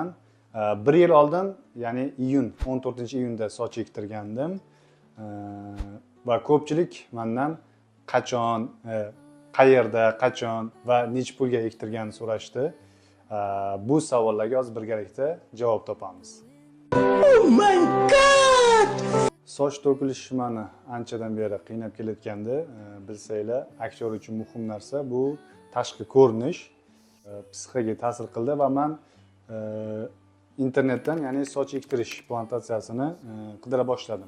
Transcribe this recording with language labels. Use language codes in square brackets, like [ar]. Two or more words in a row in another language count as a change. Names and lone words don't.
[uz] 1 yil oldin, ya'ni 14-iyunda soch ektirgandim. Va ko'pchilik mendan qachon, qayerda, qachon va necha pulga ektirganini so'rashdi. Bu savollarga hozir birgalikda javob topamiz. [en] Oh my god! [uz] Soch to'kilishi meni anchadan beri qiynab kelayotgandi. Bilsanglar, aktyor uchun muhim narsa bu tashqi ko'rinish, psixikaga ta'sir qildi va men internetdan, ya'ni soch ektirish plantatsiyasini qidira boshladim.